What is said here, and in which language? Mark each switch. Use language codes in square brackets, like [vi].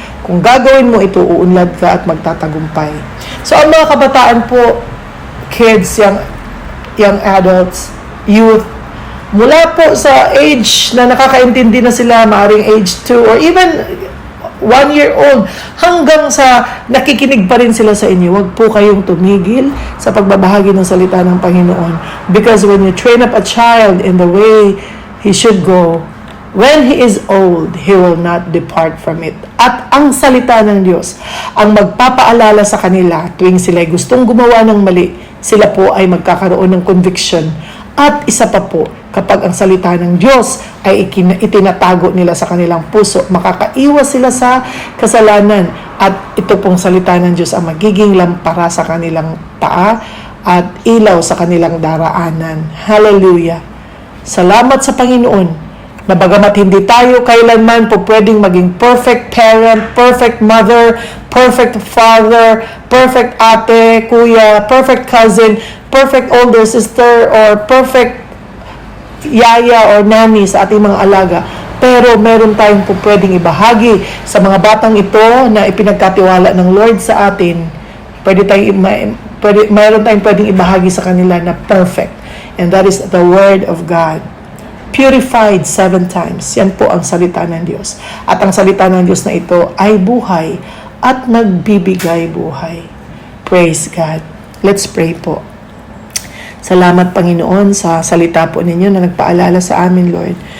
[tl] Kung gagawin mo ito, uunlad ka at magtatagumpay. So ang mga kabataan po, kids, young adults, youth, mula po sa age na nakakaintindi na sila, maaring age 2 [en] or even 1 year old, [tl] hanggang sa nakikinig pa rin sila sa inyo, huwag po kayong tumigil sa pagbabahagi ng salita ng Panginoon. [en] Because when you train up a child in the way he should go, when he is old, he will not depart from it. [tl] At ang salita ng Diyos, ang magpapaalala sa kanila tuwing sila ay gustong gumawa ng mali, sila po ay magkakaroon ng conviction. At isa pa po, kapag ang salita ng Diyos ay itinatago nila sa kanilang puso, makakaiwas sila sa kasalanan. At ito pong salita ng Diyos ang magiging lampara sa kanilang paa at ilaw sa kanilang daraanan. Hallelujah! Salamat sa Panginoon na bagamat hindi tayo kailanman po pwedeng maging [en] perfect parent, perfect mother, perfect father, [tl] perfect ate, kuya, perfect cousin, perfect older sister, or perfect yaya or nanny sa ating mga alaga. Pero meron tayong po pwedeng ibahagi sa mga batang ito na ipinagkatiwala ng Lord sa atin. Meron tayong pwedeng ibahagi sa kanila na perfect. [en] And that is the Word of God. Purified 7 times. [tl] Yan po ang salita ng Diyos. At ang salita ng Diyos na ito ay buhay at nagbibigay buhay. [en] Praise God. Let's pray [tl] po. Salamat, Panginoon, sa salita po ninyo na nagpaalala sa amin, Lord.